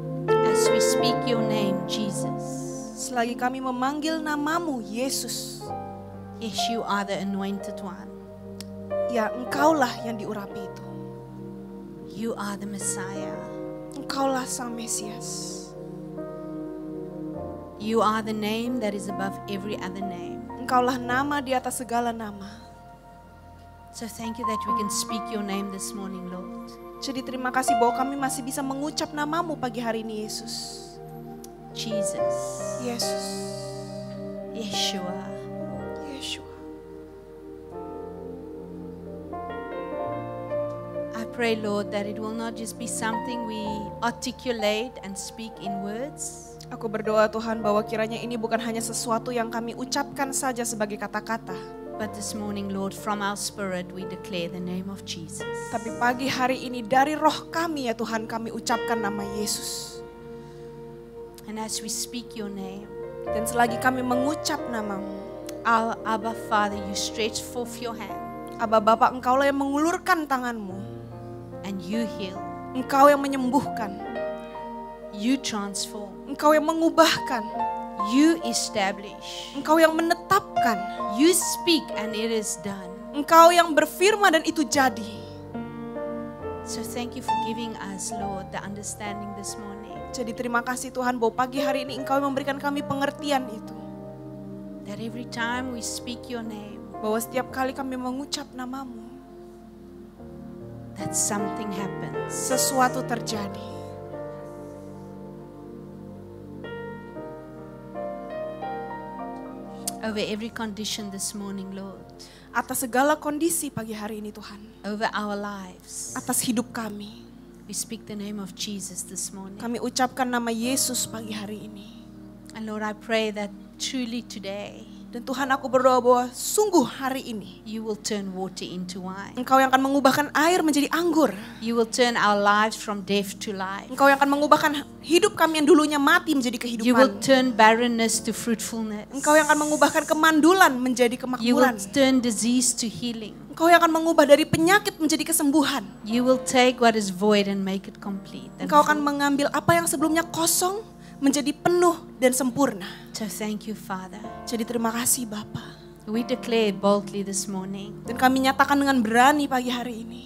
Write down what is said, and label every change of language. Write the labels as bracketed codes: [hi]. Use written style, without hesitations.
[en] As we speak your name, Jesus. [id] Selagi kami memanggil namamu Yesus, [en] Yes, you are the anointed one. [id] ya Engkaulah yang diurapi itu. [en] You are the Messiah. [id] Engkaulah Sang Mesias. [en] You are the name that is above every other name. [id] Engkaulah nama di atas segala nama. [en] So thank you that we can speak your name this morning, Lord. [id] Jadi terima kasih bahwa kami masih bisa mengucap namamu pagi hari ini Yesus. [en] Jesus. [id] Yesus. [en] Yeshua. [id] Yeshua. [en] I pray, Lord, that it will not just be something we articulate and speak in words, [id] Aku berdoa Tuhan bahwa kiranya ini bukan hanya sesuatu yang kami ucapkan saja sebagai kata-kata. [en] but this morning, Lord, from our spirit, we declare the name of Jesus. [id] Tapi pagi hari ini dari roh kami ya Tuhan kami ucapkan nama Yesus. [en] And as we speak your name, [id] Dan selagi kami mengucap namamu, [en] our Abba Father, you stretch forth your hand [id] Aba Bapa Engkaulah yang mengulurkan tanganmu. [en] and you heal, [id] Engkau yang menyembuhkan. [en] you transform, [id] Engkau yang mengubahkan. [en] you establish, [id] Engkau yang menetapkan. [en] you speak and it is done. [id] Engkau yang berfirman dan itu jadi. [en] So thank you for giving us, Lord, the understanding this morning [id] Jadi terima kasih Tuhan bahwa pagi hari ini Engkau yang memberikan kami pengertian itu. [en] that every time we speak your name, [id] Bahwa setiap kali kami mengucap namamu, [en] that something happens. [id] sesuatu terjadi. Oh [en] over every condition this morning, Lord, [id] Atas segala kondisi pagi hari ini Tuhan. [en] over our lives. [id] Atas hidup kami. [en] We speak the name of Jesus this morning. [id] Kami ucapkan nama Yesus pagi hari ini. [en] And Lord, I pray that truly today [id] Dan Tuhan, aku berdoa bahwa sungguh hari ini [en] you will turn water into wine. [id] Engkau yang akan mengubahkan air menjadi anggur. [en] You will turn our lives from death to life. [id] Engkau yang akan mengubahkan hidup kami yang dulunya mati menjadi [en] You will [id] kehidupan. [en] turn barrenness to fruitfulness. [id] Engkau yang akan mengubahkan kemandulan menjadi [en] You will [id] kemakmuran. [en] turn disease to healing. [id] Engkau yang akan mengubah dari penyakit menjadi kesembuhan. [en] You will take what is void and make it complete. and [id] Engkau akan [en] full. [id] mengambil apa yang sebelumnya kosong menjadi penuh dan sempurna. [en] So thank you, Father. [id] Jadi terima kasih Bapa. [en] We declare boldly this morning, [id] Dan kami nyatakan dengan berani pagi hari ini.